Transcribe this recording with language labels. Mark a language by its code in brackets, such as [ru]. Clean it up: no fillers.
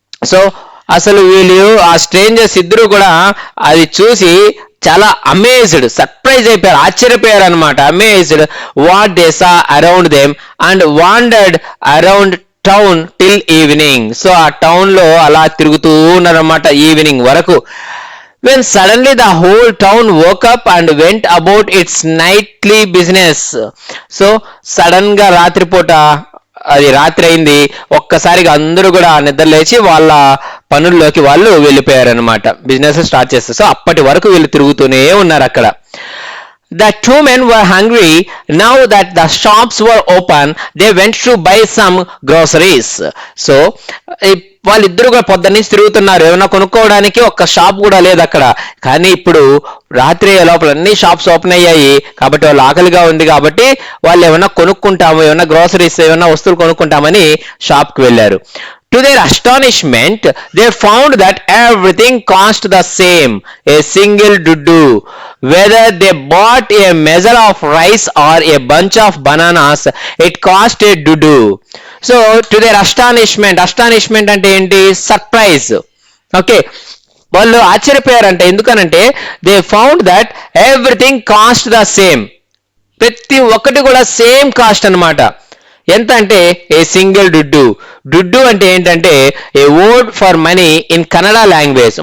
[te] So అసలు వీళ్ళు ఆ స్ట్రేంజర్స్ ఇద్దరు కూడా అది చూసి చాలా అమేజ్డ్, సర్ప్రైజ్ అయిపోయారు, ఆశ్చర్యపోయారు అనమాట. [en] Amazed what they saw around them and wandered around town till evening. [te] So ఆ టౌన్ లో అలా తిరుగుతూ ఉన్నారన్నమాట ఈవినింగ్ వరకు. [en] when suddenly the whole town woke up and went about its nightly business. [te] So sudden గా రాత్రిపూట అది రాత్రి అయింది, ఒక్కసారిగా అందరూ కూడా నిద్ర లేచి వాళ్ళ పనుల్లోకి వాళ్ళు వెళ్ళిపోయారనమాట, బిజినెస్ స్టార్ట్ చేస్తారు. సో అప్పటి వరకు వీళ్ళు తిరుగుతూనే ఉన్నారు అక్కడ. [en] The two men were hungry. Now that the shops were open, they went to buy some groceries. [te] So వాళ్ళిద్దరు కూడా పొద్దున్న నుంచి తిరుగుతున్నారు, ఏమైనా కొనుక్కోవడానికి ఒక్క షాప్ కూడా లేదు అక్కడ. కానీ ఇప్పుడు రాత్రి లోపల అన్ని షాప్స్ ఓపెన్ అయ్యాయి కాబట్టి వాళ్ళు ఆకలిగా ఉంది కాబట్టి వాళ్ళు ఏమైనా కొనుక్కుంటాము, ఏమైనా గ్రోసరీస్ ఏమైనా వస్తువులు కొనుక్కుంటామని షాప్కి వెళ్ళారు. [en] To their astonishment, they found that everything cost the same, a single dudu. Whether they bought a measure of rice or a bunch of bananas, it cost a dudu. So, to their astonishment [te] అంటే ఏంటి? Surprise. Okay, వాళ్ళు ఆశ్చర్యపోయారంట. [en] ఎందుకనంటే they found that everything cost the same. [te] ప్రతి ఒక్కటి కూడా same cost అనమాట. ఎంత అంటే ఏ సింగిల్ డుడ్డు. [en] డుడ్డు [te] అంటే ఏంటంటే [en] A word for money in Kannada language.